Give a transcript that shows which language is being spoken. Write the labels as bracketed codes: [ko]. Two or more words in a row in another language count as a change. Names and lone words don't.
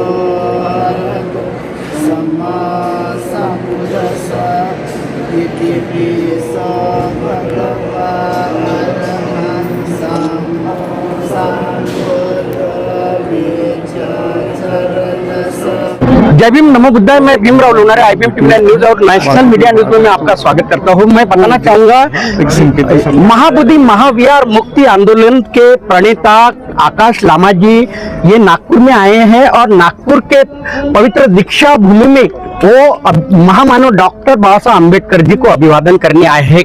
[pi] अरहतो सम्मा सम्बुद्दस्सा इति पिसा भगवा अरहं सम्मा सम्बुद्धविचरणसा। [hi] जय भीम, [sa] नमो बुद्धाय। [hi] मैं भीमराव लोनारे, IPM टीवी न्यूज और नेशनल मीडिया न्यूज में मैं आपका स्वागत करता हूं। मैं बताना चाहूंगा, महाबोधि महाविहार मुक्ति आंदोलन के प्रणेता आकाश लामा जी ये नागपुर में आए हैं और नागपुर के पवित्र दीक्षा भूमि में वो महामानव डॉक्टर बाबा साहब अम्बेडकर जी को अभिवादन करने आए हैं।